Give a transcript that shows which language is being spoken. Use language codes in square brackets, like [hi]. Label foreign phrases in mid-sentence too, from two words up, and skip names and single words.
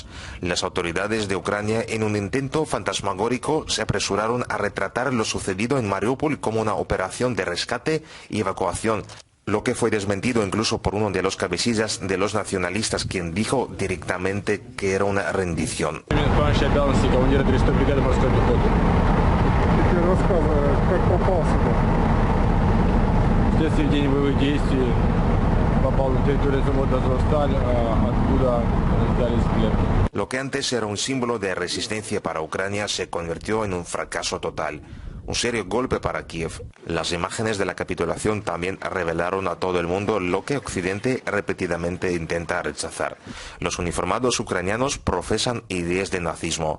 [es] Las autoridades de Ucrania, en un intento fantasmagórico, se apresuraron a retratar lo sucedido en Mariupol como una operación de rescate y evacuación, lo que fue desmentido incluso por uno de los cabecillas de los nacionalistas, quien dijo directamente que era una rendición. [ru] Вследствие день боевых действий попал на территорию завода «Азовсталь», откуда сдались в плен. [es] Lo que antes era un símbolo de resistencia para Ucrania se convirtió en un fracaso total. Un serio golpe para Kiev. Las imágenes de la capitulación también revelaron a todo el mundo lo que Occidente repetidamente intenta rechazar. Los uniformados ucranianos profesan ideas de nazismo.